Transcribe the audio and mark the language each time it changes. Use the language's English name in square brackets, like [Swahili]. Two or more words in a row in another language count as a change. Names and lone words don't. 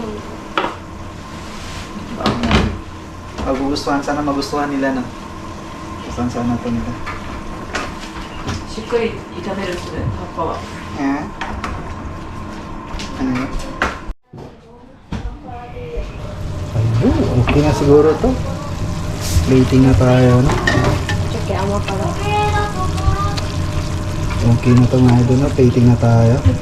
[Filipino] Dahon natin. Magugustuhan, sana magustuhan nila no. Gustuhan sana to nila. [Japanese] しっかり炒めるんですね、葉っぱは。 [Filipino] Eh? Ano yun? Ayun, okay na siguro to. Plating na tayo, no? Sige, amo pala. Okay na to mga idol, no? Plating na tayo.